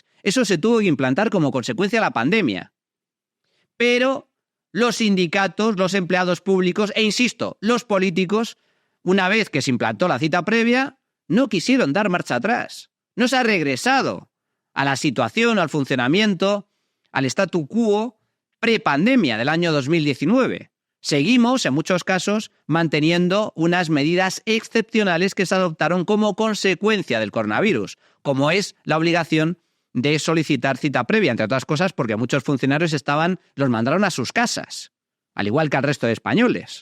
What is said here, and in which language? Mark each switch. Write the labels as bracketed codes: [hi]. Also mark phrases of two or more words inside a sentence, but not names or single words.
[es] Eso se tuvo que implantar como consecuencia de la pandemia. Pero los sindicatos, los empleados públicos e, insisto, los políticos, una vez que se implantó la cita previa, no quisieron dar marcha atrás. No se ha regresado a la situación, al funcionamiento, al [la] statu quo [es] prepandemia del año 2019. Seguimos, en muchos casos, manteniendo unas medidas excepcionales que se adoptaron como consecuencia del coronavirus, como es la obligación de solicitar cita previa, entre otras cosas porque muchos funcionarios los mandaron a sus casas, al igual que al resto de españoles.